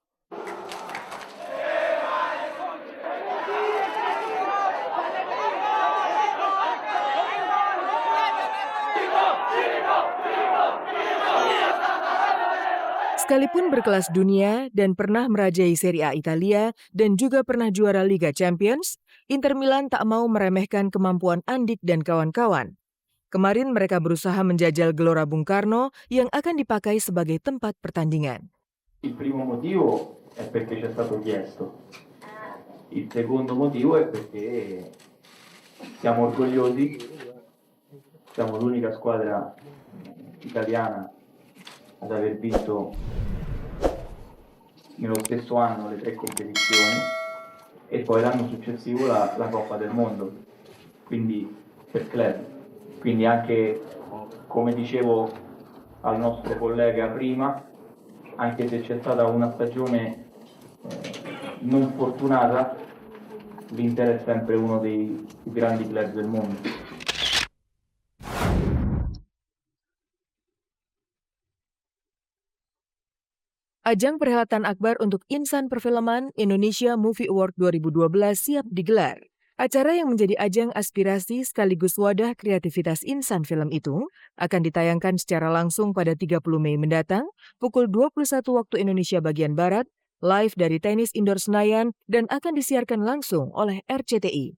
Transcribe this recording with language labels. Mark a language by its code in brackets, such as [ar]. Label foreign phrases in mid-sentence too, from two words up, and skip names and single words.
[id] Sekalipun berkelas dunia dan pernah merajai Serie A Italia dan juga pernah juara Liga Champions, Inter Milan tak mau meremehkan kemampuan Andik dan kawan-kawan. Kemarin mereka berusaha menjajal Gelora Bung Karno yang akan dipakai sebagai tempat pertandingan. [it] Il primo motivo è perché c'è stato chiesto. Il secondo motivo è perché siamo orgogliosi, siamo l'unica squadra italiana ad aver vinto nello stesso anno le 3 competizioni e poi l'anno successivo la Coppa del Mondo, quindi per club. Quindi anche, come dicevo al nostro collega prima, anche se c'è stata una stagione non fortunata, l'Inter è sempre uno dei più grandi club del mondo. [id] Ajang perhelatan akbar untuk insan perfilman Indonesia Movie Award 2012 siap digelar. Acara yang menjadi ajang aspirasi sekaligus wadah kreativitas insan film itu akan ditayangkan secara langsung pada 30 Mei mendatang pukul 21 waktu Indonesia bagian Barat, live dari Tenis Indoor Senayan dan akan disiarkan langsung oleh RCTI.